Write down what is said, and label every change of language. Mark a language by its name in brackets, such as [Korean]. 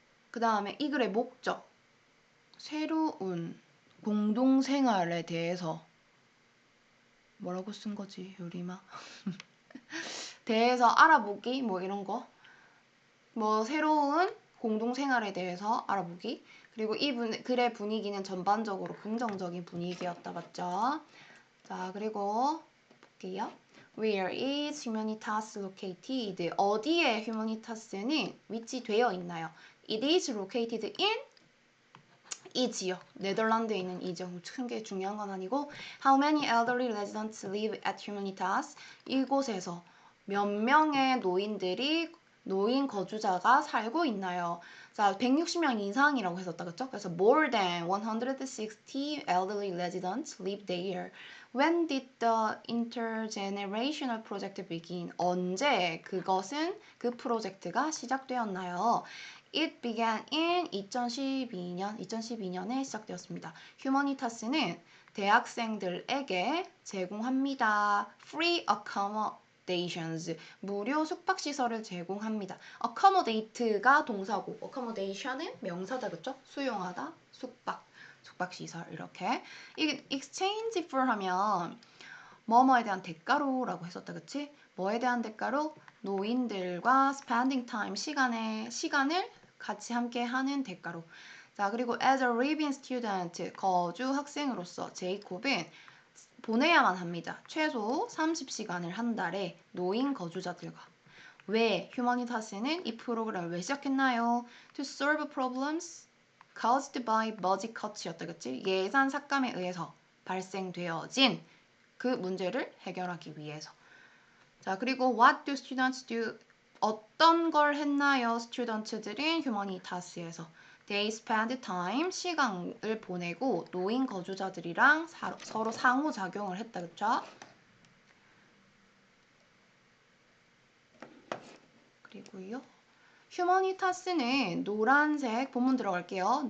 [Korean] 그 다음에 이 글의 목적, 새로운 공동생활에 대해서 뭐라고 쓴 거지, 요리마? 대해서 알아보기, 뭐 이런 거. 뭐 새로운 공동생활에 대해서 알아보기. 그리고 이 글의 분위기는 전반적으로 긍정적인 분위기였다, 맞죠? 자, 그리고 볼게요. [English] Where is Humanitas located? [Korean] 어디에 Humanitas는 위치되어 있나요? [English] It is located in [Korean] 이 지역, 네덜란드에 있는 이 지역, 큰 게 중요한 건 아니고 [English] How many elderly residents live at Humanitas? [Korean] 이곳에서 몇 명의 노인 거주자가 살고 있나요? 자, 160명 이상이라고 했었다, 그쵸? [English] 그래서 more than 160 elderly residents live there. When did the intergenerational project begin? [Korean] 언제 그 프로젝트가 시작되었나요? [English] It began in [Korean] 2012년에 시작되었습니다. 휴머니타스는 대학생들에게 제공합니다. [English] Free accommodations, [Korean] 무료 숙박시설을 제공합니다. accommodate가 동사고, accommodation은 명사다, 그쵸? 수용하다, 숙박시설 이렇게. 이 exchange for 하면 뭐뭐에 대한 대가로라고 했었다, 그치? 뭐에 대한 대가로? 노인들과 spending time, 시간을 같이 함께 하는 대가로. 자, 그리고 [English] as a living student, [Korean] 거주 학생으로서 제이콥은 보내야만 합니다. 최소 30시간을 한 달에 노인 거주자들과. 왜 휴머니타스는 이 프로그램을 왜 시작했나요? [English] To solve problems caused by budget cuts였다, 그치? [Korean] 예산 삭감에 의해서 발생되어진 그 문제를 해결하기 위해서. 자, 그리고 [English] what do students do? [Korean] 어떤 걸 했나요? 스튜던트들은 휴머니타스에서 [English] they spend time, [Korean] 시간을 보내고 노인 거주자들이랑 서로 상호작용을 했다, 그쵸? 그리고요. 휴머니타스는 노란색, 본문 들어갈게요.